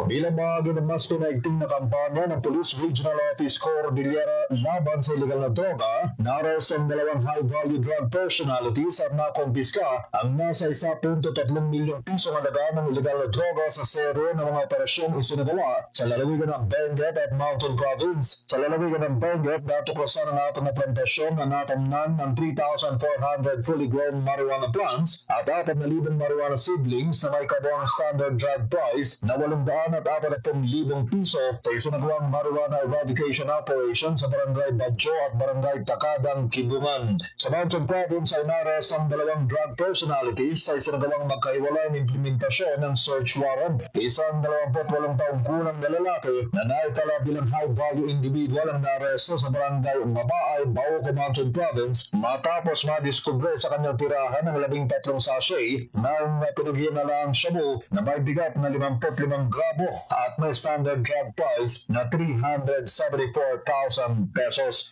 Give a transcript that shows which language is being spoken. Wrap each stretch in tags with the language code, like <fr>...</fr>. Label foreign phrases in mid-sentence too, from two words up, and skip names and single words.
<tl>Bilang bahagi ng mas connecting na kampanya ng Police Regional Office Cordillera laban sa illegal na droga, naroos ang dalawang</tl> <en>high-value drug personalities</en> <tl>at nakumpiska ang nasa 1.3 milyong pisong halaga ng illegal na droga sa serye ng mga operasyong isinagawa sa lalawigan ng Benguet at Mountain Province. Sa lalawigan ng Benguet, natuklasan ang apat na plantasyon na natamnan ng 3,400</tl> <en>fully grown marijuana plants</en> <tl>at 4,000 marijuana seedlings na may kabuang</tl> <en>standard drug price</en> <tl>na 840,000 piso sa isinagawang</tl> <en>marijuana eradication operation</en> <tl>sa Barangay Badjo at Barangay Takadang, Kibungan. Sa Mountain Province ay naroos ang dalawang</tl> <en>drug personalities</en> <tl>sa isinagawang magkaiwalay ng implementasyon ng</tl> <en>search warrant.</en> <tl>Isang 28 taong gulang na lalaki na naitala bilang</tl> <en>high-value individual</en> <tl>ang naresto sa Barangay Mabaay, Bauco, Mountain Province matapos madiskubre sa kanyang tirahan ng 13 sachet ng pinaghihinalang shabu na may bigat na 55 gramo at may</tl> <en>standard drug price</en> <tl>na 374,000 pesos.</tl>